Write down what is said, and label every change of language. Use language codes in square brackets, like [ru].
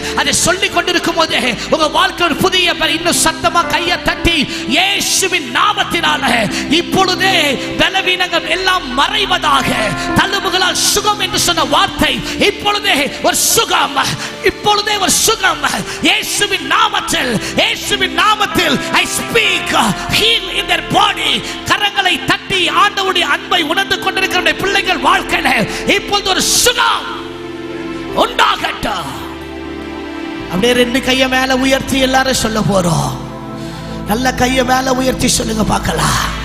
[ta] அதை சொல்லிக் கொண்டிருக்கும் போது உங்க வாழ்க்கை ஒரு புதிய பலன். இன்னும் சத்தமா கையை தட்டி இயேசுவின் நாமத்தினால இப்பொழுதே பலவீனங்கள் எல்லாம் மறைவதாக. தழும்புகளால் சுகம் என்று சொன்ன வார்த்தை இப்பொழுதே ஒரு சுகம், இப்பொழுதே ஒரு சுகம். இயேசுவின் நாமத்தில், இயேசுவின் நாமத்தில் [en] I speak heal in their body. [ta] கரங்களை தட்டி ஆண்டவருடைய அன்பை உணர்ந்து கொண்டிருக்கிற பிள்ளைகள் வாழ்க்கையில இப்பொழுது ஒரு சுகம் உண்டாகட்டும். அப்படியே ரெண்டு கையை மேல உயர்த்தி எல்லாரும் சொல்ல போறோம். நல்ல கையை மேல உயர்த்தி சொல்லுங்க பார்க்கலாம்.